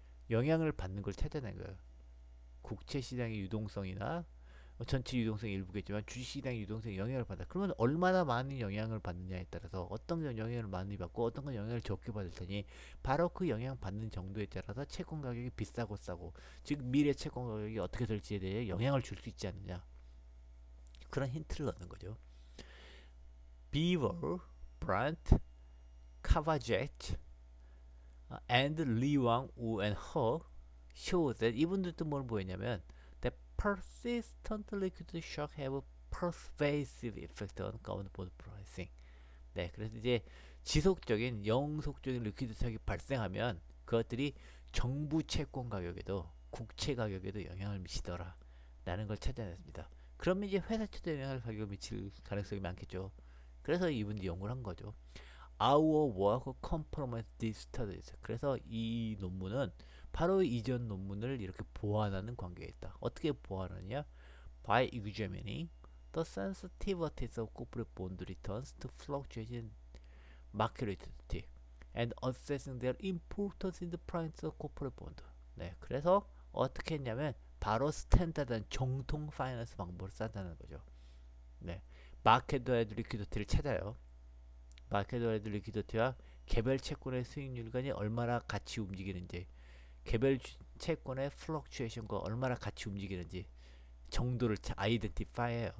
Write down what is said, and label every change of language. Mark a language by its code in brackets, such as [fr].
[ko] 영향을 받는 걸 찾아낸 거예요. 국채 시장의 유동성이나 전체 유동성이 일부겠지만 주식시장의 유동성에 영향을 받아. 그러면 얼마나 많은 영향을 받느냐에 따라서 어떤 건 영향을 많이 받고 어떤 건 영향을 적게 받을 테니 바로 그 영향 받는 정도에 따라서 채권 가격이 비싸고 싸고 즉 미래 채권 가격이 어떻게 될지에 대해 영향을 줄 수 있지 않느냐. 그런 힌트를 얻는 거죠. [en] Beaver, Brandt, Kavajet, and Lee Wang Woo and He show that [ko] 이분들도 뭘 보였냐면 [en] that persistent liquidity shock have a pervasive effect on government bond pricing. [ko] 네, 그래서 이제 지속적인 영속적인 리퀴드 shock이 발생하면 그것들이 정부 채권 가격에도 국채 가격에도 영향을 미치더라 라는 걸 찾아냈습니다. 그러면 이제 회사채도 영향을 가격을 미칠 가능성이 많겠죠. 그래서 이분들이 연구를 한 거죠. [en] Our work compromised these studies. [ko] 그래서 이 논문은 바로 이전 논문을 이렇게 보완하는 관계에 있다. 어떻게 보완하느냐? [en] By examining the sensitivities of corporate bond returns to fluctuation market liquidity and assessing their importance in the price of corporate bond. [ko] 네, 그래서 어떻게 했냐면 바로 스탠다드한 정통 파이낸스 방법을 쓴다는 거죠. 네, 마켓 와이드 리퀴디티를 찾아요. 마켓 와이드 리퀴디티와 개별 채권의 수익률 간이 얼마나 같이 움직이는지, 개별 채권의 플럭추에이션과 얼마나 같이 움직이는지 정도를 아이덴티파이해요.